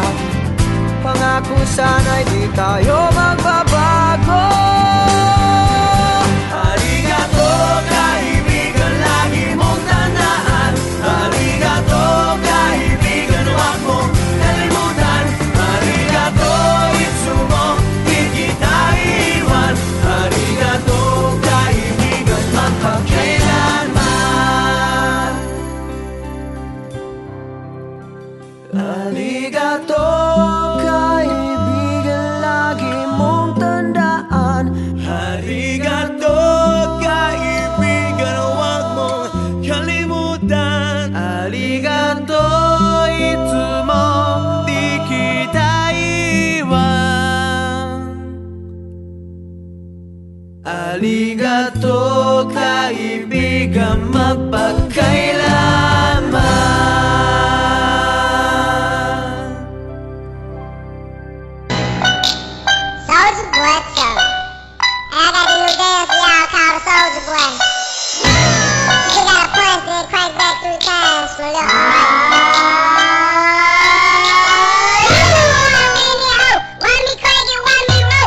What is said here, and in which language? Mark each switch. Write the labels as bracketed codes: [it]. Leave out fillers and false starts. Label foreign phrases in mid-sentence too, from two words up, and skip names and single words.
[tl] Pangako sana'y di tayo magbabago. Arigato kaibigan, lagi mong tandaan. Arigato kaibigan, huwag mong kalimutan. [ja] ありがとう いつも, [tl] di kita iwan. Arigato kaibigan, magpakailanman. Arigato kaibigan, lagi mong tandaan. Arigato kaibigan, huwag mong kalimutan. [ja] ありがとう いつも, [tl] di kita iwan. Arigato kaibigan, magpakailanman. [en] Soulja Boy Show. And I got a new dance for y'all called Soulja Boy. You got a punch, then crank back 3 times for a little Why me crank it, why me roll?